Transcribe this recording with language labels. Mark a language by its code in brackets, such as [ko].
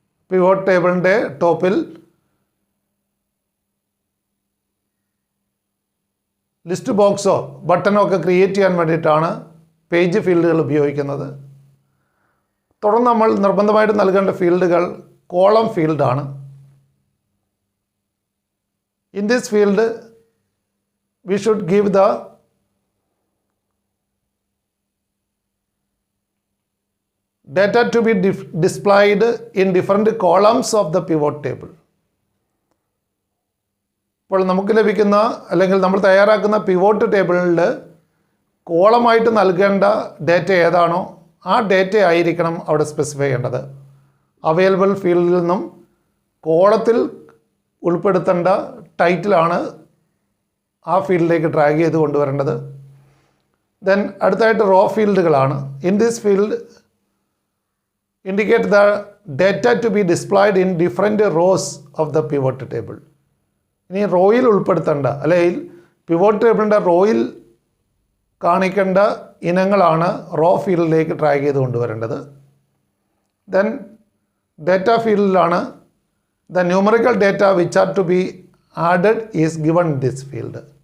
[ml] Pivot ടേബിളിൻ്റെ ടോപ്പിൽ list ബോക്സോ ബട്ടണോ ഒക്കെ ക്രിയേറ്റ് ചെയ്യാൻ വേണ്ടിയിട്ടാണ് പേജ് ഫീൽഡുകൾ ഉപയോഗിക്കുന്നത്. തുടർന്ന് നമ്മൾ നിർബന്ധമായിട്ട് നൽകേണ്ട ഫീൽഡുകൾ കോളം ഫീൽഡാണ്. [en] In this field we should give the data to be displayed in different columns of the pivot table. [ml] അപ്പോൾ നമുക്ക് ലഭിക്കുന്ന അല്ലെങ്കിൽ നമ്മൾ തയ്യാറാക്കുന്ന പിവോട്ട് ടേബിളിൽ കോളമായിട്ട് നൽകേണ്ട ഡേറ്റ ഏതാണോ ആ ഡേറ്റ ആയിരിക്കണം അവിടെ സ്പെസിഫൈ ചെയ്യേണ്ടത്. അവൈലബിൾ ഫീൽഡിൽ നിന്നും കോളത്തിൽ ഉൾപ്പെടുത്തേണ്ട ടൈറ്റിലാണ് ആ ഫീൽഡിലേക്ക് ഡ്രാഗ് ചെയ്ത് കൊണ്ടുവരേണ്ടത്. ദെൻ അടുത്തായിട്ട് raw ഫീൽഡുകളാണ്. [en] In this field indicate the data to be displayed in different rows of the pivot table. [ml] ഇനി റോയിൽ ഉൾപ്പെടുത്തേണ്ട അല്ലെങ്കിൽ പിവോട്ട് ടേബിളിൻ്റെ റോയിൽ കാണിക്കേണ്ട ഇനങ്ങളാണ് റോ ഫീൽഡിലേക്ക് ഡ്രാഗ് ചെയ്ത് കൊണ്ടുവരേണ്ടത്. [en] Then data ഫീൽഡിലാണ് the numerical data which are to be added is given in this field.